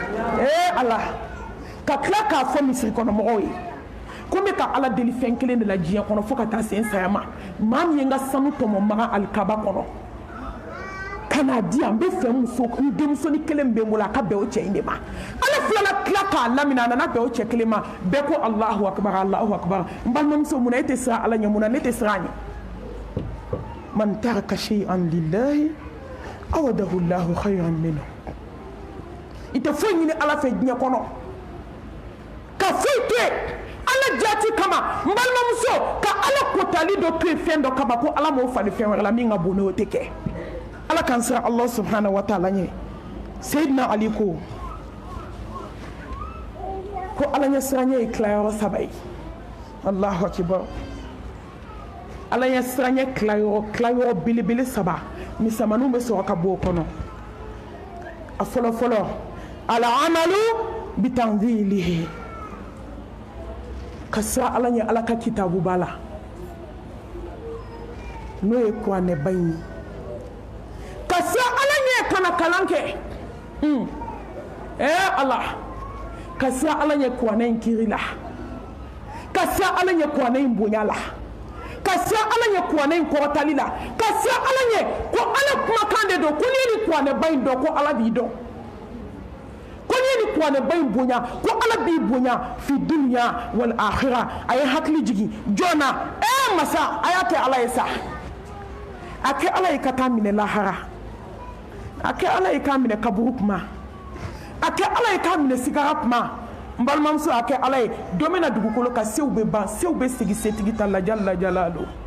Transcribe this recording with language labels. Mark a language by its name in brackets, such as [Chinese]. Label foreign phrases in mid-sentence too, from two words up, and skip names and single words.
[Bambara] ala ka tila k'a fɔ misiri kɔnɔ mɔgɔw ye ko n bɛ ka ala deli fɛn kelen de la diɲɛ kɔnɔ fo ka taa se n saya ma maa min ye n ka sanu tɔmɔ maga alikaba kɔnɔ ka n'a di yan n bɛ fɛ n denmusonin kelen bɛ n bolo a ka bɛn o cɛ in de ma ala filala tila k'a lamina a nana bɛn o cɛ kelen ma bɛɛ ko [Arabic] الله أكبر الله أكبر [Bambara] n balimamuso munna e tɛ siran ala ɲɛ munna ne tɛ siran a ɲɛ [Arabic] من ترك شيئا لله عوضه الله خيرا منه [Bambara] i tɛ foyi ɲini ala fɛ diɲɛ kɔnɔ ka foyi to yen ala jati kama n balimamuso ka ala kotali dɔ to yen fɛn dɔ kama ko ala m'o fali fɛn wɛrɛ la min ka bon n'o tɛ kɛ ala kan siran [Arabic] الله سبحانه وتعالى [Bambara] ɲɛ Seydina Ali ko ala ɲɛ siranya ye tilayɔrɔ saba ye [Arabic] الله أكبر [Bambara] ala ɲɛ siranya tilayɔrɔ belebele saba misɛmaninw bɛ sɔrɔ ka bɔ o kɔnɔ a fɔlɔ fɔlɔ [Arabic] العمل بتنزيله [Bambara] kasra ala ɲɛ ala ka kitabu b'a la n'o ye kuranɛ ba in ye kasra ala ɲɛ kana kalan kɛ ala kasra ala ɲɛ kuranɛ in kiri la kasra ala ɲɛ kuranɛ in bonya la kasra ala ɲɛ kuranɛ in kɔrɔtali la kasra ala ɲɛ ko ala kumakan de don ko n'i ye ni kuranɛ ba in dɔn ko ala b'i dɔn ko n'i ye ni kuranɛ ba in bonya ko ala b'i bonya [Arabic] في الدنيا والآخرة [Bambara] a ye hakili jigin jɔn na masa a y'a kɛ ala ye sa a kɛ ala ye ka taa minɛ lahara a kɛ ala ye k'a minɛ kaburu kuma a kɛ ala ye k'a minɛ sigara kuma n balimamuso a kɛ ala ye don min na dugukolo kan sew bɛ ban sew bɛ segi setigi ta la jala jalalo